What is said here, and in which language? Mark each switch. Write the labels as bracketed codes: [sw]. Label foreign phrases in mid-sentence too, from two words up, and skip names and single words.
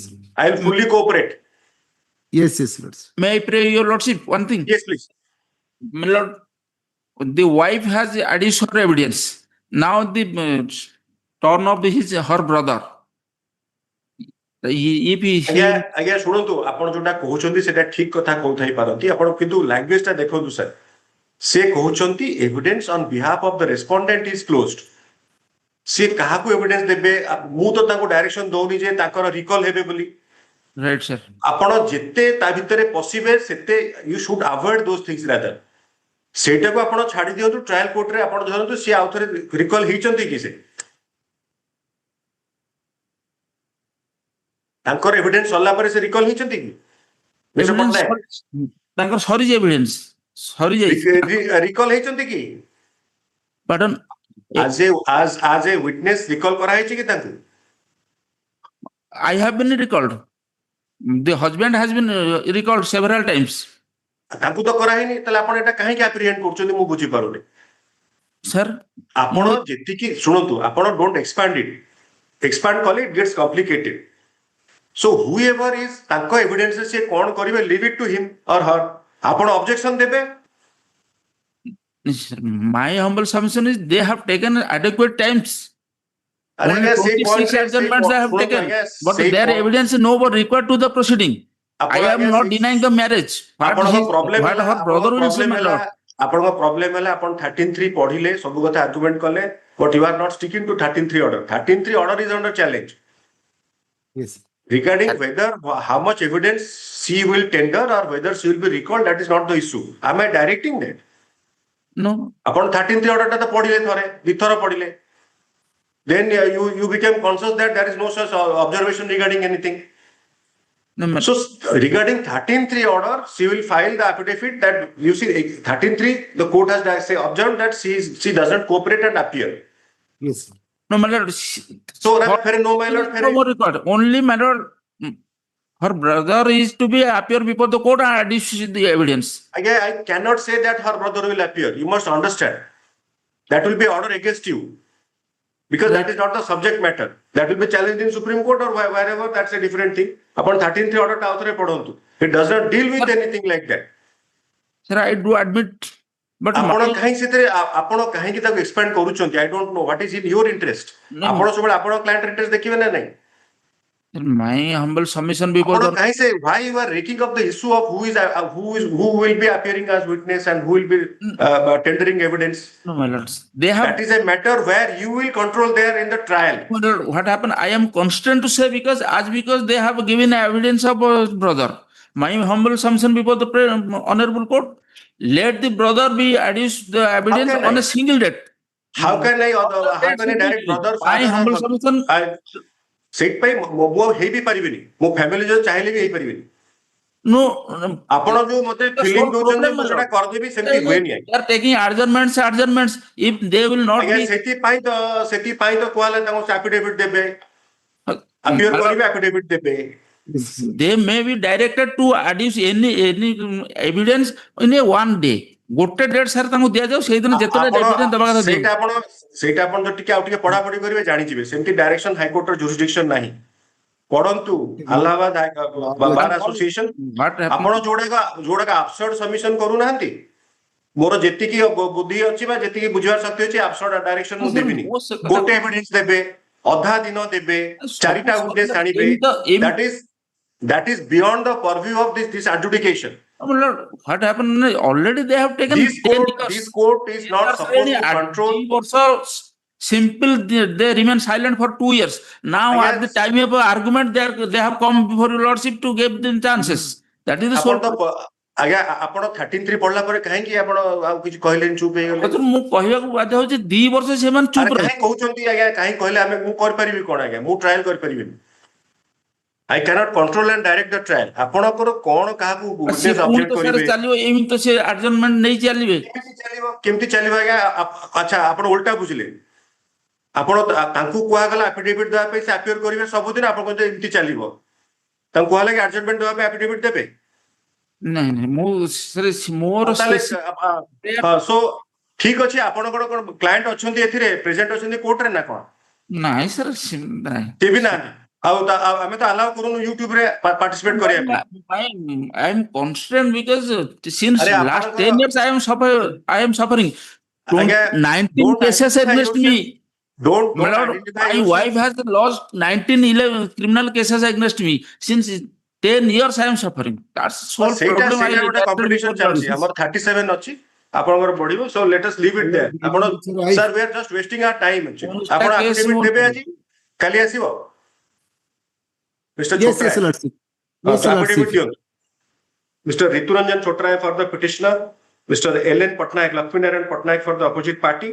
[en] I will fully cooperate। yes yes lords। May I pray your lordship one thing? Yes please। My lord, the wife has adduced her evidence. Now the turn of her brother। if he [or] ଆଜ୍ଞା ଶୁଣନ୍ତୁ, ଆପଣ ଯୋଉଟା କହୁଛନ୍ତି ସେଟା ଠିକ କଥା କହୁଥାଇ ପାରନ୍ତି ଆପଣ, କିନ୍ତୁ ଲାଙ୍ଗୁଏଜ ଟା ଦେଖନ୍ତୁ ସାର୍। ସେ କହୁଛନ୍ତି [en] evidence on behalf of the respondent is closed. [or] ସେ କାହାକୁ ଏଭିଡେନ୍ସ ଦେବେ? ମୁଁ ତ ତାଙ୍କୁ ଡାଇରେକ୍ସନ ଦଉନି ଯେ ତାଙ୍କର ରିକଲ ହେବେ ବୋଲି। [en] right sir। [or] ଆପଣ ଯେତେ ତା ଭିତରେ ପଶିବେ ସେତେ [en] you should avoid those things rather. [or] ସେଇଟାକୁ ଆପଣ ଛାଡି ଦିଅନ୍ତୁ ଟ୍ରାଏଲ କୋର୍ଟରେ। ଆପଣ ଧରନ୍ତୁ ସିଏ ଆଉ ଥରେ ରିକଲ ହେଇଛନ୍ତି କି, ସେ ତାଙ୍କର ଏଭିଡେନ୍ସ ସରିଲା ପରେ ସେ ରିକଲ ହେଇଛନ୍ତି କି? ମିଷ୍ଟର ପଟ୍ଟନାୟକ ତାଙ୍କର ସରିଛି ଏଭିଡେନ୍ସ, ସରିଯାଇଛି। ରିକଲ ହେଇଛନ୍ତି କି? [en] Pardon? as a witness [or] ରିକଲ କରାହେଇଛି କି ତାଙ୍କୁ? [en] I have been recalled। The husband has been recalled several times। [or] ତାଙ୍କୁ ତ କରାହେଇନି, ତାହେଲେ ଆପଣ ଏଟା କାହିଁକି ଆପ୍ରିହେଣ୍ଡ କରୁଛନ୍ତି ମୁଁ ବୁଝିପାରୁନି। ସାର୍ ଆପଣ ଯେତିକି ଶୁଣନ୍ତୁ, ଆପଣ [en] don't expand it. [or] ଏକ୍ସପାଣ୍ଡ କଲେ [en] it gets complicated. so whoever is [or] ତାଙ୍କ ଏଭିଡେନ୍ସ ସେ କଣ କରିବେ, [en] leave it to him or her. [or] ଆପଣ ଅବଜେକ୍ସନ ଦେବେ। [en] my humble submission is they have taken adequate times। Only 26 adjournments they have taken, but their evidence is no more required to the proceeding। I am not denying the marriage। what her brother will say, my lord। [or] ଆପଣଙ୍କ ପ୍ରୋବ୍ଲେମ ହେଲା ଆପଣ 13(3) ପଢିଲେ, ସବୁ କଥା ଆର୍ଗୁମେଣ୍ଟ କଲେ, [en] but you are not sticking to 13(3) order। 13(3) order is under challenge। yes regarding whether how much evidence she will tender or whether she will be recalled, that is not the issue। am I directing that? no। [or] ଆପଣ 13(3) order ଟା ତ ପଢିଲେ, ଥରେ ଦିଥର ପଢିଲେ, [en] then you became conscious that there is no such observation regarding anything। so regarding 13(3) order, she will file the affidavit that you see 13(3) the court has observed that she doesn't cooperate and appear। yes no my lord। so no my lord, no more required। only my lord, her brother is to be appear before the court and adduce the evidence। again I cannot say that her brother will appear। you must understand that will be order against you, because that is not the subject matter। that will be challenged in Supreme Court or wherever, that's a different thing। [or] ଆପଣ 13(3) order ଟା ଆଉଥରେ ପଢନ୍ତୁ। [en] it does not deal with anything like that। sir I do admit, but [or] ଆପଣ କାହିଁକି ସେଥିରେ ଆପଣ କାହିଁକି ତାକୁ ଏକ୍ସପାଣ୍ଡ କରୁଛନ୍ତି? [en] I don't know what is in your interest। [or] ଆପଣ ସବୁବେଳେ ଆପଣ କ୍ଲାଏଣ୍ଟ ଇଣ୍ଟରେଷ୍ଟ ଦେଖିବେ ନା ନାହିଁ? [en] my humble submission before [or] ଆପଣ [en] the [or] କାହିଁ ସେ [en] why you are raking up the issue of who will be appearing as witness and who will be tendering evidence? no my lords, they have that is a matter where you will control there in the trial। what happened, I am constrained to say because they have given evidence of brother। my humble submission before the honorable court, let the brother be adduced the evidence on a single date। how can I direct brother my humble submission [or] ସେଇଥିପାଇଁ ମୁଁ ହେଇ ବି ପାରିବିନି, ମୋ ଫ୍ୟାମିଲି ଯଦି ଚାହିଁଲେ ବି ହେଇପାରିବିନି। [en] No, [or] ଆପଣ ଯୋଉ ମତେ [en] the [or] ଫିଲିଂ [en] sole [or] ଦଉଛନ୍ତି [en] problem, [or] ମୁଁ [en] my [or] ସେଟା [en] lord. [or] କରିଦେବି ସେମିତି ହୁଏନି [en] They are taking adjournments. If they will not [or] ଆଜ୍ଞା [en] be, [or] ସେଥିପାଇଁ ତ କୁହାହେଲା ତାଙ୍କୁ ଆଫିଡେଭିଟ ଦେବେ ଆପିୟର [en] my lord, [or] କରିବେ ଆଫିଡେଭିଟ ଦେବେ [en] they may be directed to adduce any evidence in a one day. [or] ଗୋଟେ ଡେଟ୍ ସାର୍ ତାଙ୍କୁ ଦିଆଯାଉ ସେଇଦିନ ଯେତେଟା ଆପଣ ଏଭିଡେନ୍ସ ଦେବା କଥା ଦିଅନ୍ତୁ। ସେଇଟା ଆପଣ ଯଦି ଟିକେ ଆଉ ଟିକେ ପଢାପଢି କରିବେ ଜାଣିଯିବେ ସେମିତି ଡାଇରେକ୍ସନ ହାଇକୋର୍ଟର ଜୁରିସଡିକ୍ସନ ନାହିଁ ପଢନ୍ତୁ ଆହ୍ଲାବାଦ ବାର ଆସୋସିଏସନ ଆପଣ ଯୋଉଗୁଡାକ [en] absurd submission [or] କରୁନାହାନ୍ତି ମୋର ଯେତିକି ବୁଦ୍ଧି ଅଛି ବା ଯେତିକି ବୁଝିବାର ଶକ୍ତି ଅଛି [en] absurd direction [or] ମୁଁ ଦେବିନି ଗୋଟେ ଏଭିଡେନ୍ସ ଦେବେ ଅଧା ଦିନ ଦେବେ ଚାରିଟା ୱିଟନେସ ଆଣିବେ [en] that is beyond the purview of this adjudication. What happened? Already they have taken 10 years. This court is not supposed to control. Simple, they remain silent for 2 years. Now, at the time of argument, they have come before your lordship to give them chances. That is the sole. [or] ଆଜ୍ଞା ଆପଣ 13 ପଢିଲା ପରେ କାହିଁକି ଆପଣ ଆଉ କିଛି କହିଲେନି ଚୁପ୍ ହେଇଗଲେ ମୁଁ କହିବାକୁ ବାଧ୍ୟ ହଉଛି 2 ବର୍ଷ ସେମାନେ ଚୁପ୍ କାହିଁ କହୁଛନ୍ତି ଆଜ୍ଞା କାହିଁ କହିଲେ ଆମେ ମୁଁ କରିପାରିବି କଣ ଆଜ୍ଞା ମୁଁ ଟ୍ରାଏଲ କରିପାରିବିନି [en] I cannot control and direct the trial. [or] ଆପଣଙ୍କର କଣ କାହାକୁ ୱିଟନେସ୍ ଅବଜେକ୍ଟ କରିବେ ଚାଲିବ ଏମିତି ତ ସେ ଆଡଜର୍ନମେଣ୍ଟ ନେଇ ଚାଲିବେ କେମିତି ଚାଲିବ ଆଜ୍ଞା ଆଚ୍ଛା ଆପଣ ଉଲ୍ଟା ବୁଝିଲେ ଆପଣ ତାଙ୍କୁ କୁହାଗଲା ଆଫିଡେଭିଟ ଦେବା ପାଇଁ ସେ ଆପିୟର କରିବେ ସବୁଦିନ ଆପଣ କହିଲେ ଏମିତି ଚାଲିବ ତାଙ୍କୁ କୁହାଗଲା କି ଆଡଜର୍ନମେଣ୍ଟ ଦେବା ପାଇଁ ଆଫିଡେଭିଟ ଦେବେ ନାଇଁ ନାଇଁ ମୁଁ ମୋର ସୋ ଠିକ ଅଛି ଆପଣଙ୍କର କଣ କ୍ଲାଏଣ୍ଟ ଅଛନ୍ତି ଏଥିରେ ପ୍ରେଜେଣ୍ଟ ଅଛନ୍ତି କୋର୍ଟରେ ନା କଣ ନାଇଁ ସାର୍ ଟିଭି ନାହାନ୍ତି ଆଉ ଆମେ ତ ଆଲାଉ କରୁନୁ ୟୁଟ୍ୟୁବ ରେ ପାର୍ଟିସିପେଟ କରିବା ପାଇଁ [en] I am constrained because since last 10 years I am suffering 19 cases against me. My wife has lost 19 criminal cases against me. Since 10 years I am suffering. That's sole problem. [or] ଗୋଟେ କମ୍ପିଟିସନ ଚାଲିଛି ଆମର 37 ଅଛି ଆପଣଙ୍କର ବଢିବ [en] so let us leave it there [or] ଆପଣ ସର୍ [en] we are just wasting our time [or] ଆପଣ ଆଫିଡେଭିଟ ଦେବେ ଆଜି କାଲି ଆସିବ Mr. Chotrae. Affidavit diyor. Mr. [en] Rituranjan Chotrae for the petitioner, Mr. Ellen Patnaik, Lakshminarayan Patnaik for the opposite party.